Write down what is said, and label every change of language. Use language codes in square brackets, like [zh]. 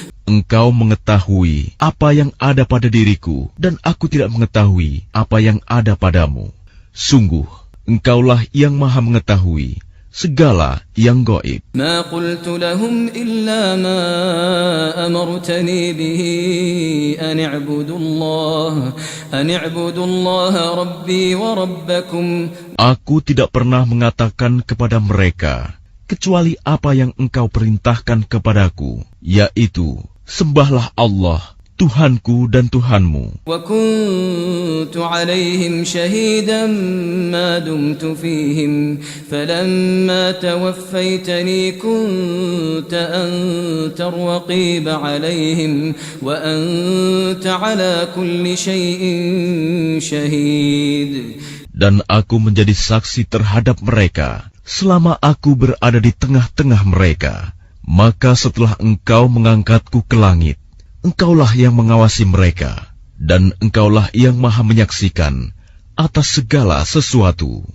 [id] Engkau mengetahui apa yang ada pada diriku, dan aku tidak mengetahui apa yang ada padamu. Sungguh, Engkaulah yang maha mengetahui segala yang gaib. [ar] ما قلت لهم إلا ما أمرتني به أن اعبدوا الله ربي وربكم. [id] Aku tidak pernah mengatakan kepada mereka kecuali apa yang engkau perintahkan kepadaku, yaitu sembahlah Allah, Tuhanku dan Tuhanmu. [ar] وكنت عليهم شهيدا ما دمت فيهم فلما توفيتني كنت أنت الرقيب عليهم وأنت على كل شيء شهيد. [id] Dan aku menjadi saksi terhadap mereka selama aku berada di tengah-tengah mereka. Maka setelah engkau mengangkatku ke langit, engkaulah yang mengawasi mereka, dan engkaulah yang maha menyaksikan atas segala sesuatu.